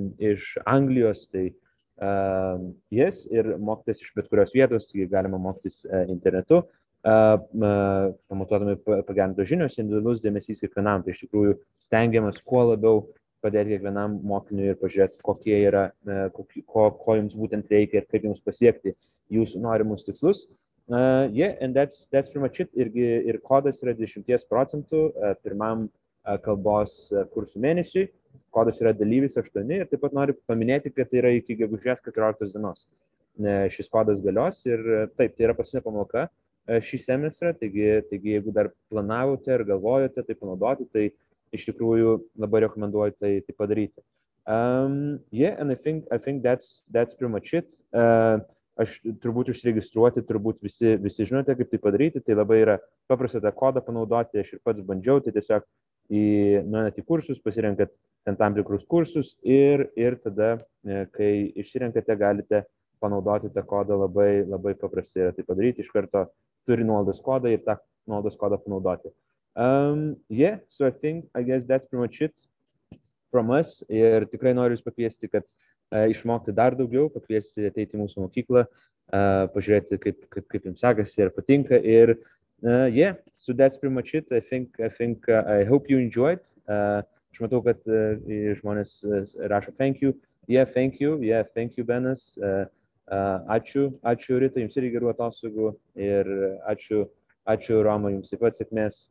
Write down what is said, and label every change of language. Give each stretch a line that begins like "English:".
Lithuanian: iš Anglijos, tai
English: yes,
Lithuanian: ir mokytis iš bet kurios vietos, tai galima mokytis internetu, pamatuodami pagerintos žinios, individualus dėmesys kiekvienam, tai iš tikrųjų stengiamas kuo labiau padėti kiekvienam mokiniui ir pažiūrėti, kokie yra, ko jums būtent reikia ir kaip jums pasiekti jūsų norimus tikslus.
English: And that's pretty much it.
Lithuanian: Ir kodas yra 20% pirmam kalbos kursų mėnesiui. Kodas yra dalyvis 8 ir taip pat noriu paminėti, kad tai yra iki gegužės 14 dienos. Šis kodas galios ir taip, tai yra paskutinė pamoka šį semestrą, taigi jeigu dar planavote ir galvojote tai panaudoti, tai iš tikrųjų labai rekomenduoju tai padaryti.
English: And I think that's pretty much it.
Lithuanian: Aš turbūt užsiregistruoti, turbūt visi žinote, kaip tai padaryti, tai labai yra paprasta tą kodą panaudoti, aš ir pats bandžiau, tai tiesiog nueinate į kursus, pasirenkat ten tam tikrus kursus ir tada, kai išsirenkate, galite panaudoti tą kodą labai paprastai yra tai padaryti. Iš karto turi nuolaidos kodą ir tą nuolaidos kodą panaudoti.
English: Yeah, so I guess that's pretty much it from us.
Lithuanian: Ir tikrai noriu jūs pakviesti, kad išmokti dar daugiau, pakviesti ateiti į mūsų mokyklą, pažiūrėti, kaip jums sekasi ir patinka. Ir
English: yeah, so that's pretty much it. I hope you enjoyed.
Lithuanian: Aš matau, kad žmonės rašo
English: thank you. Yeah, thank you. Yeah, thank you,
Lithuanian: Benas. Ačiū Rita, jums irgi gerų atostogų. Ir ačiū Roma, jums taip pat sėkmės.